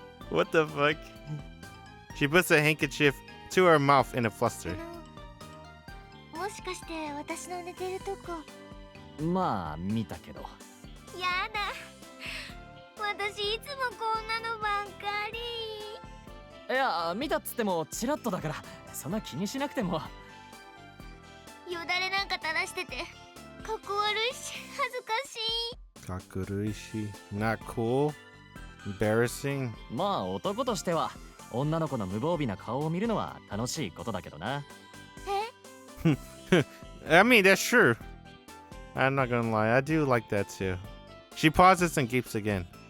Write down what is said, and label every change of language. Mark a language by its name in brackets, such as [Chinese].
[English] What the fuck? She puts a handkerchief to her mouth in a fluster. [Japanese] もしかして私の寝てるとこ。まあ見たけど。やだ。私いつもこんなのばっかり。いや、見たっつってもチラッとだからそんな気にしなくても。よだれなんか垂らしててかっこ悪いし恥ずかしい。かっこ悪いし [English] Not cool. Embarrassing. [Japanese] まあ男としては女の子の無防備な顔を見るのは楽しいことだけどな。 [English] I mean, that's true. I'm not gonna lie, I do like that too. She pauses and gapes again.